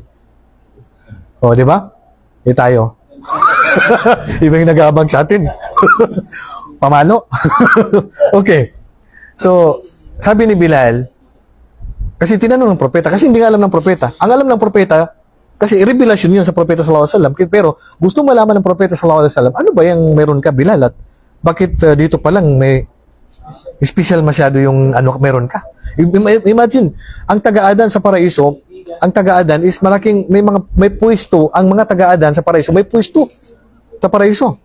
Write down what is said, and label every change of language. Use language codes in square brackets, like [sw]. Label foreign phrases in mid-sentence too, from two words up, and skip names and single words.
[tl] O, di ba? Tayo. Ibang nag-aabang sa atin. Pamalo. Okay. So, sabi ni Bilal, kasi tinanong ng propeta, kasi hindi nga alam ng propeta. Ang alam ng propeta, kasi revelasyon yun sa propeta [ar] صلى الله عليه وسلم, [tl] pero gusto malaman ng propeta [ar] صلى الله عليه وسلم, [tl] ano ba yung meron ka, Bilal? At bakit dito pa lang may special masyado yung meron ka? Imagine, ang taga-adan sa paraiso, ang taga-adan is may pwesto, ang mga taga-adan sa paraiso, may pwesto sa paraiso.